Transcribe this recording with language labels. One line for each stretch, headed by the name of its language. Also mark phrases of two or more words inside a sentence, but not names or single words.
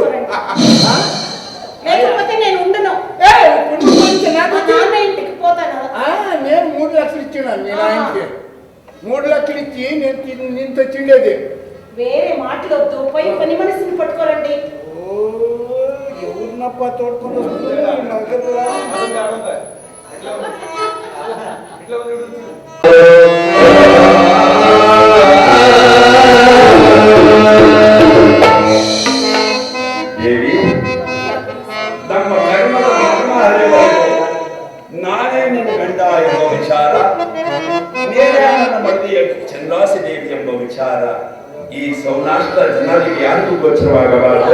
Telugu: లేకపోతే నేను ఉండను. నాన్న ఇంటికి పోతాను. నేను 3 లక్షలు ఇచ్చినాను నేను ఆయనకి. 3 లక్షలు ఇచ్చి నేను తెచ్చిండేది. వేరే మాటలొద్దు, పోయి పని మనిషిని పట్టుకోరండి. ఎవరినప్ప తోడుకొని నగరంలో?
Kannada: ದೇವಿ, ನಮ್ಮ ಕರ್ಮದ ಧರ್ಮ ಹರಿವರೆಗೂ ನಾನೇ ನಿನ್ನ ಗಂಡ ಎಂಬ ವಿಚಾರ, ನೇರ ನನ್ನ ಮಡದಿಯ ಚಂದ್ರಾಸಿ ದೇವಿ ಎಂಬ ವಿಚಾರ ಈ ಸೌರಾಷ್ಟ್ರ ಜನರಿಗೆ ಯಾರಿಗೂ ಗೋಚರವಾಗಬಾರದು.